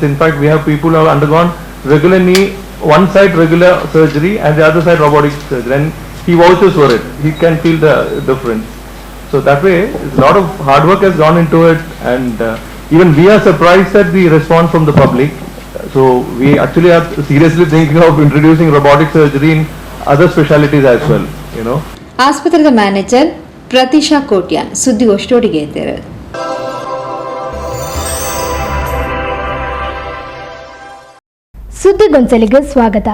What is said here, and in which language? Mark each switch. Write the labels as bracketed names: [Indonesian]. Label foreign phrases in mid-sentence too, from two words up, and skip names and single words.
[English] In fact, we have people who have undergone regular knee, one side regular surgery and the other side robotic surgery, and he vouches for it. He can feel the difference. So that way, a lot of hard work has gone into it, and even we are surprised at the response from the public. So we actually are seriously thinking of introducing robotic surgery in other specialties as well. [Kannada] ಆಸ್ಪತ್ರೆಯ ಮ್ಯಾನೇಜರ್ ಪ್ರತಿಶಾ ಕೋಟ್ಯಾನ್ ಸುದ್ದಿಗೋಷ್ಠಿಯೊಟ್ಟಿಗೆ ಇದ್ದಾರೆ. ಸುದ್ದಿಗೊಂಚಲಿಗೆ ಸ್ವಾಗತ.